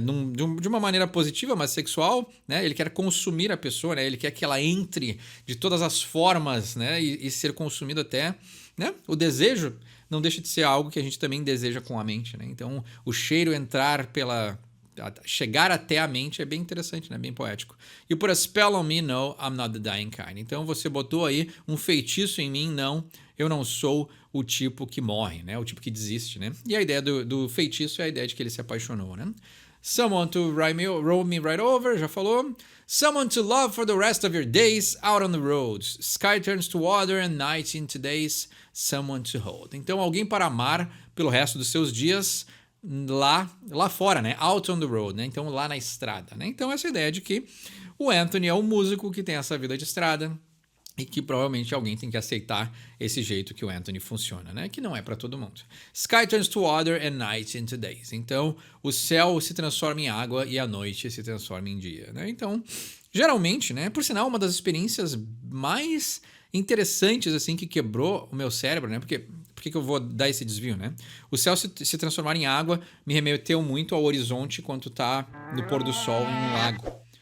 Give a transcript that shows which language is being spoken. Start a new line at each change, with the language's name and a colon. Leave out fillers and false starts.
Portuguese: De uma maneira positiva, mas sexual, né? Ele quer consumir a pessoa, né? Ele quer que ela entre de todas as formas, né? E ser consumido até, né? O desejo não deixa de ser algo que a gente também deseja com a mente, né? Então, o cheiro entrar chegar até a mente é bem interessante, né? Bem poético.
English: You put a spell on me, no, I'm not the dying kind.
Portuguese: Então, você botou aí um feitiço em mim, não, eu não sou o tipo que morre, né? O tipo que desiste, né? E a ideia do feitiço é a ideia de que ele se apaixonou, né?
English: Someone to roll me right over,
Portuguese: já falou.
English: Someone to love for the rest of your days out on the roads. Sky turns to water and night into days. Someone to hold.
Portuguese: Então, alguém para amar pelo resto dos seus dias lá fora, né?
English: Out on the road,
Portuguese: né? Então, lá na estrada, né? Então, essa ideia de que o Anthony é um músico que tem essa vida de estrada, e que provavelmente alguém tem que aceitar esse jeito que o Anthony funciona, né? Que não é para todo mundo.
English: Sky turns to water and night into days.
Portuguese: Então, o céu se transforma em água e a noite se transforma em dia, né? Então, geralmente, né? Por sinal, uma das experiências mais interessantes, assim, que quebrou o meu cérebro, né? Porque por que que eu vou dar esse desvio, né? O céu se transformar em água me remeteu muito ao horizonte quando tá no pôr do sol em um lago.